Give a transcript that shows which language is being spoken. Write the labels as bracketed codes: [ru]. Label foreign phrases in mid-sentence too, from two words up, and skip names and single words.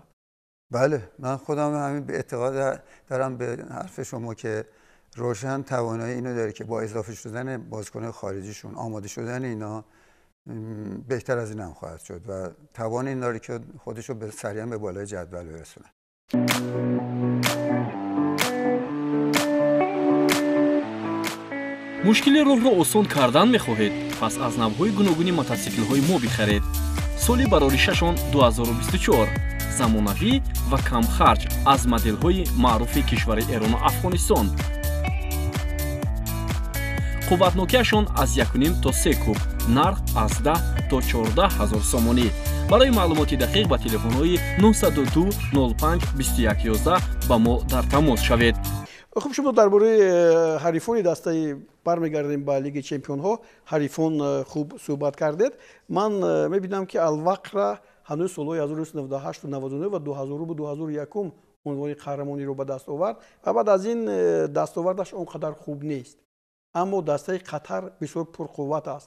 [fa] بله، من خودم همین به اعتقاد دارم به حرف شما که روشن توانایی اینو داره که با اضافه شدن بازیکن‌های خارجیشون، آماده شدن اینا، بهتر از این هم خواهد شد و توان این داره که خودشو به سریعا به بالای جدول برسونه. مشکل راه را آسان کردن می‌خواهید؟ پس از نوع‌های گوناگونی мотоцикл‌های ما بخرید. سال براری ششم 2024 [tg] замонавӣ ва камхарҷ аз моделҳои маъруфи кишвари Эрон ва Афғонистон. қувватнокиашон аз 1.5 то 3 куб, нарх аз 10 то 14 ҳазор сомонӣ. барои маълумоти дақиқ ба телефонҳои 922 05 21 11 ба мо дар тамос шавед. [fa] خب شما درباره حریفان دسته برمیگردیم به لیگ چمپیون ها، حریفان خوب صحبت کردید. من میبینم که الوقت هنوز سالهای 1998 و 99 و 2000 و 2001 عنوان قهرمانی رو به دست آورد و بعد از این دستاوردش اونقدر خوب نیست، اما دسته قطر بسیار پرقوت است.